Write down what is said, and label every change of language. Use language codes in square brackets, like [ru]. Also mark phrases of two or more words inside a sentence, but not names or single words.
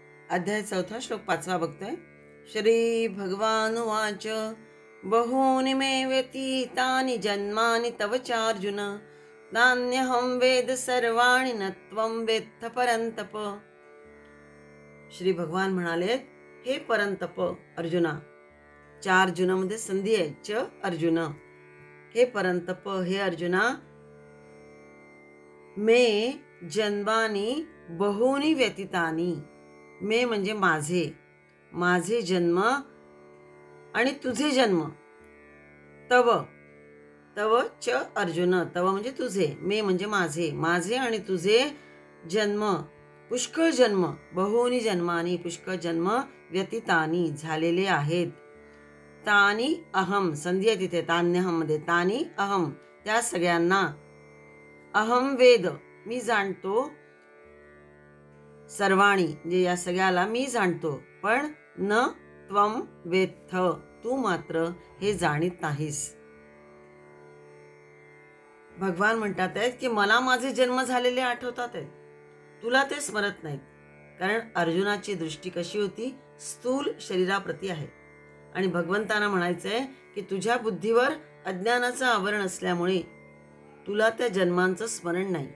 [mr] अध्याय 4 श्लोक 5 बघतोय. [sa] श्री भगवानुवाच बहूनि मे व्यतीतानि जन्मानि तव चार्जुन नान्यहं वेद सर्वाणि न त्वं वेत्थ परंतप. [mr] श्री भगवान म्हणाले, हे परंतप अर्जुना, 4 जुनामध्ये संधी आहे, [sa] च अर्जुन, हे परंतप, [mr] हे अर्जुना, [sa] मे जन्मानी बहूनि व्यतीतानि, [mr] मे म्हणजे माझे जन्म आणि तुझे जन्म, [sa] तव च अर्जुन, [mr] तव म्हणजे तुझे, मे म्हणजे माझे आणि तुझे जन्म, पुष्कळ जन्म, [sa] बहूनि जन्मानी [mr] पुष्कळ जन्म, व्यतीतानी झालेले आहेत. [sa] तानी अहम, [mr] संधी आहे तिथे तान्यहम मध्ये, [sa] तानी अहम [mr] त्या सगळ्यांना, [sa] अहम वेद [mr] मी जाणतो, सर्वाणी म्हणजे या सगळ्याला मी जाणतो, पण [sa] न त्वं वेत्थ [mr] तू मात्र हे जाणीत नाहीस. भगवान म्हणतात आहेत की मला माझे जन्म झालेले आठवतात आहेत, तुला ते स्मरत नाहीत. कारण अर्जुनाची दृष्टी कशी होती, स्थूल शरीराप्रती आहे. आणि भगवंतांना म्हणायचंय की तुझ्या बुद्धीवर अज्ञानाचं आवरण असल्यामुळे तुला त्या जन्मांचं स्मरण नाही.